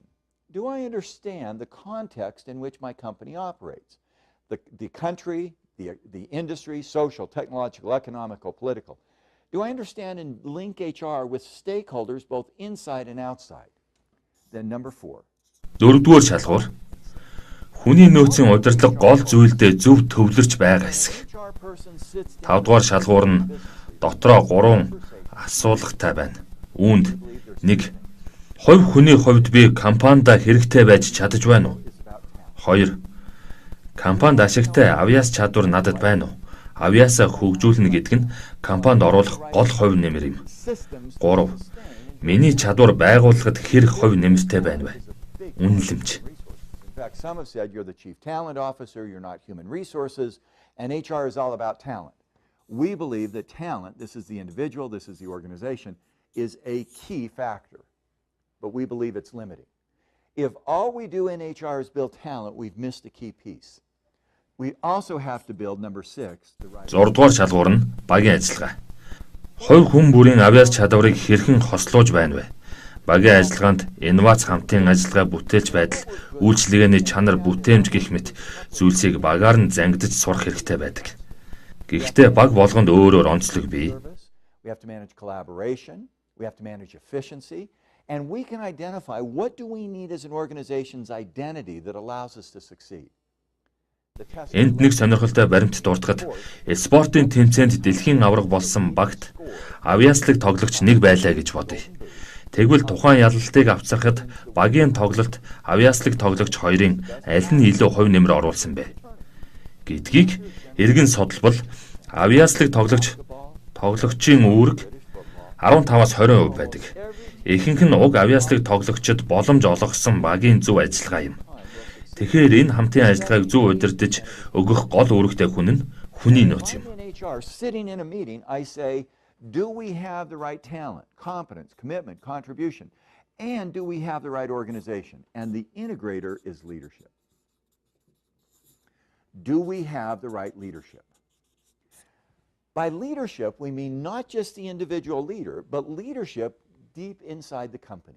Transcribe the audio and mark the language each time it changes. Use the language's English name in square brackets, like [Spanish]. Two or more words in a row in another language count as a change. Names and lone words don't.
[English] Do I understand the context in which my company operates? The country, the industry, social, technological, economical, political. Do I understand and link HR with stakeholders both inside and outside? Then number four. [Mongolian] Дөрөвдүгээр шалгуур. Хүний нөөцийн удирдлага гол зүйлдээ зөв төвлөрч байгаа хэсэг. Тавдугаар шалгуур нь дотроо 3 асуулгатай байна. Үүнд 1. Хувь хүний хувьд би компанида хэрэгтэй байж чадаж байна уу? 2. Компанид ашигтай авьяас чадвар надад байна уу? Авьяасаа хөгжүүлнэ гэдэг нь компанид оруулах гол хувь нэмэр юм. 3. Миний чадвар байгууллагад хэр хувь нэмэртэй байна вэ? Үнэлэмж. [English] In fact, some have said you're the chief talent officer, you're not human resources, and HR is all about talent. We believe that talent, this is the individual, this is the organization, is a key factor, but we believe it's limiting. If all we do in HR is build talent, we've missed a key piece. We also have to build number 6, the right [Mongolian] 6 дугаар шалгуур нь багийн ажиллагаа. Хувь хүн бүрийн авьяас чадварыг хэрхэн хослуулж байна вэ? Багийн ажиллагаанд инновац хамтын ажиллагаа бүтээлч байдал, үйлчлэгээний чанар бүтээмж гэх мэт зүйлсийг багаар нь зангидж сурах хэрэгтэй байдаг. Гэхдээ баг болгонд өөр онцлог бий. [English] We have to manage collaboration, we have to manage efficiency, and we can identify what do we need as an organization's identity that allows us to succeed. [Mongolian] Энд нэг сонирхолтой баримт дуртахад спортын тэмцээнд дэлхийн аварга болсон багт авьяаслаг тоглогч нэг байлаа гэж бодъё. Тэгвэл тухайн ялалтыг авчрахад багийн тоглолт авьяаслаг тоглогч хоёрын аль нь илүү хувь нэмэр оруулсан бэ гэдгийг эргэн судалбал авьяаслаг тоглогчийн үүрэг 15-аас 20% байдаг. Ихэнх нь уг авьяаслаг тоглогчид боломж олгосон багийн зөв ажиллагаа юм. Тэгэхээр энэ хамтын ажиллагааг зөв удирдах өгөх гол үүрэгтэй хүн нь хүний нөөц юм. [English] Do we have the right talent, competence, commitment, contribution, and do we have the right organization? And the integrator is leadership. Do we have the right leadership? By leadership, we mean not just the individual leader, but leadership deep inside the company.